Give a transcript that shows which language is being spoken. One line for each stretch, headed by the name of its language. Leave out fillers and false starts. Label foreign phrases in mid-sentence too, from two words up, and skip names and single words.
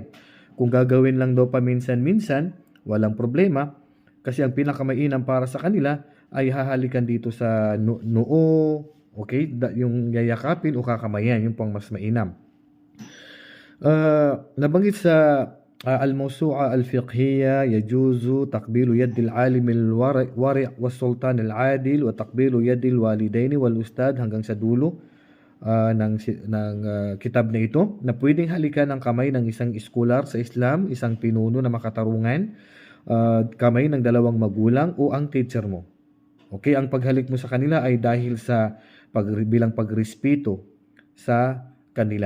Filipino: Kung gagawin lang daw paminsan-minsan, walang problema kasi ang pinakamainam para sa kanila ay hahalikan dito sa noo. Okay, yung yayakapin o kakamayan, yung pang mas mainam. Nabanggit sa al-mawsu'a al-fiqhiyya,
Arabic: يجوز تقبيل يد العالم الورع والسلطان العادل وتقبيل يد الوالدين والأستاذ
Filipino: hanggang sa dulo ng kitab na ito, na pwedeng halikan ang kamay ng isang iskolar sa Islam, isang pinuno na makatarungan, kamay ng dalawang magulang o ang teacher mo. Okay, ang paghalik mo sa kanila ay dahil sa bilang pagrespeto sa kanila.